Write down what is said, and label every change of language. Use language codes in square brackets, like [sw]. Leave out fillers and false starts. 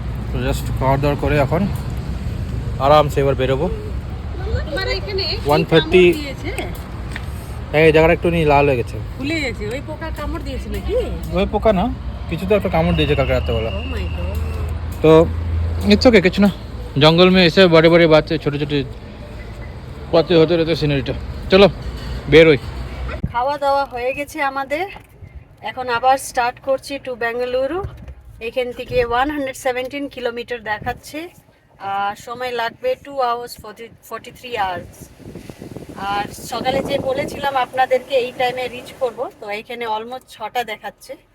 [bn] তো জাস্ট খাওয়ার দাওয়ার করে এখন আরামসে এবার বেরোবো। 130। হ্যাঁ, এই জায়গাটা একটু লাল হয়ে গেছে, ফুলে গেছে। ওই পোকা কামড় দিয়েছে নাকি? ওই পোকা না, কিছু তো একটা কামড় দিয়েছে কালকে রাত্রেবেলা। ও মাই গড। তো ইটস ওকে, কিছু না। [hi] জঙ্গল में ऐसे बड़े बड़े बातें, छोटे छोटे बातें होते रहते সিনারিটা। [bn] চলো বেরোই। খাওয়া দাওয়া হয়ে গেছে আমাদের, এখন আবার স্টার্ট করছি টু বেঙ্গালুরু। এখান থেকে 117 কিলোমিটার দেখাচ্ছে, আর সময় লাগবে 2 hours 43 hours। আর সকালে যে বলেছিলাম আপনাদেরকে এই টাইমে রিচ করব, তো এইখানে অলমোস্ট 6টা দেখাচ্ছে।